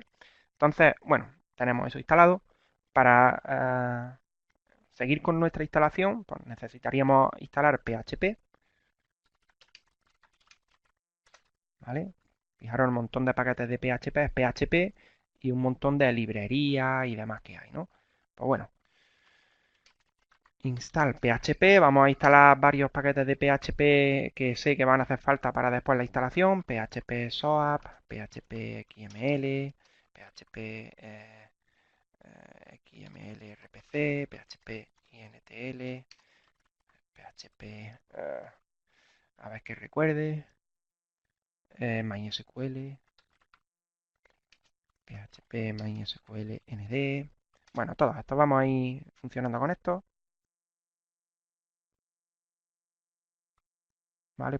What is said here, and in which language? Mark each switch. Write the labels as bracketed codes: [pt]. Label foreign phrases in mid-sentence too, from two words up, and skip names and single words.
[es] Entonces, bueno, tenemos eso instalado. Para seguir con nuestra instalación, pues necesitaríamos instalar PHP, ¿vale? Fijaros el montón de paquetes de PHP, es PHP y un montón de librerías y demás que hay, ¿no? Pues bueno, install PHP, vamos a instalar varios paquetes de PHP que sé que van a hacer falta para después la instalación, PHP SOAP, PHP XML, PHP XML RPC, PHP INTL, PHP, a ver que recuerde, MySQL, PHP MySQL ND. Bueno, todo esto vamos a ir funcionando con esto, ¿vale?